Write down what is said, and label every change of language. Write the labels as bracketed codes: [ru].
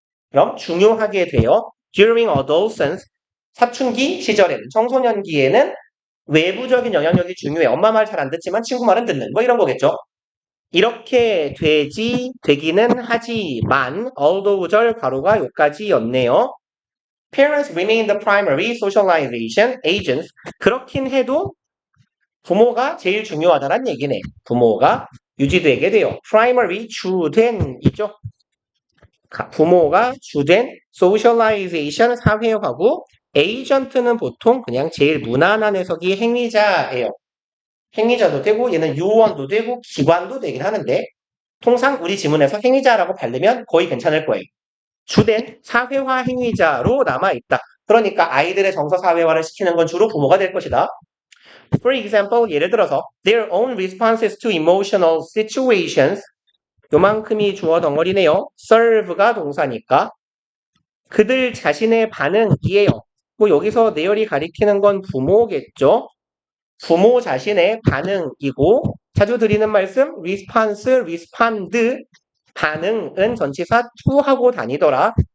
[ko] 그럼 중요하게 돼요. [en] during adolescence [ko] 사춘기 시절에는 청소년기에는 외부적인 영향력이 중요해. 엄마 말 잘 안 듣지만 친구 말은 듣는 뭐 이런 거겠죠. 이렇게 되기는 하지만 although 절 가로가 요까지였네요. [en] Parents remain the primary socialization agents. [ko] 그렇긴 해도 부모가 제일 중요하다는 얘기네. 부모가 유지되게 돼요. primary 주된이죠. 부모가 주된 socialization 사회화고 agent는 보통 그냥 제일 무난한 해석이 행위자예요. 행위자도 되고 얘는 요원도 되고 기관도 되긴 하는데 통상 우리 지문에서 행위자라고 바르면 거의 괜찮을 거예요. 주된 사회화 행위자로 남아있다. 그러니까 아이들의 정서 사회화를 시키는 건 주로 부모가 될 것이다. [en] For example, [ko] 예를 들어서 [en] their own responses to emotional situations [ko] 요만큼이 주어 덩어리네요. serve가 동사니까 그들 자신의 반응이에요. 뭐 여기서 내열이 가리키는 건 부모겠죠. 부모 자신의 반응이고 자주 드리는 말씀 response, respond 반응은 전치사 to 하고 다니더라.